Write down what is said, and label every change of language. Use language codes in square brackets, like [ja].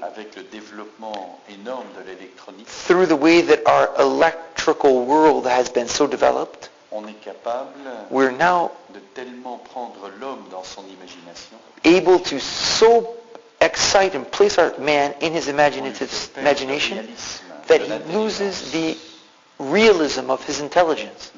[fr] avec le développement énorme de l'électronique, [en] through the way that our electrical world has been so developed, [fr] on est capable [en] we're now [fr] de tellement prendre l'homme dans son imagination [en] able to so excite and place our man in his [fr] qu'on lui [en] imaginative [fr] fait perdre le [en] imagination [fr] réalisme [en] that [fr] de [en] he [fr] l'intelligence. [en] loses the realism of his intelligence.